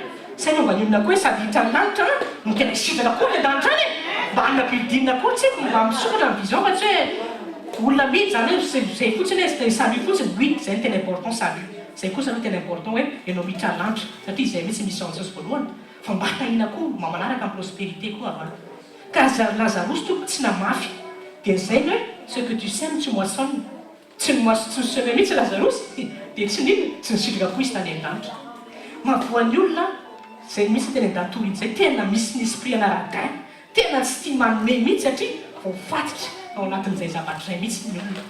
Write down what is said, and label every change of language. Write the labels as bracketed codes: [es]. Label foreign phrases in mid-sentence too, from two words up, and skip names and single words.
[mg] Sa ianao mba mionona koa hoe sady hiditra lanitra no tena sitrana koa ny an-danitra any mba hanana building koa tsy mba misokatra ny vision fa tsy hoe olona mihidy zany hoe zay fotsiny hoe salut fotsiny oui zay ny tena important salut. Zay kosa no tena important hoe ianao miditra lanitra satria zay mihitsy misy ansosy voalohany fa mba tahina koa mba manaraka amin'ny prospérité koa avana. Ka Lazarosy toko tsy namafy dia zay hoe [fr] ce que tu sèmes tu moissonnes. [mg] Tsy semé mihitsy Lazarosy dia tsy nino tsy nisitraka koa izy tany an-danitra. Mahavoan'ny olona zay misy teny an-datoriny zay tena misy ny esprit anaradin tena tsy tia manome mihitsy satria voafatitra ao anatin'izay zavatra izay mihitsy ny olona.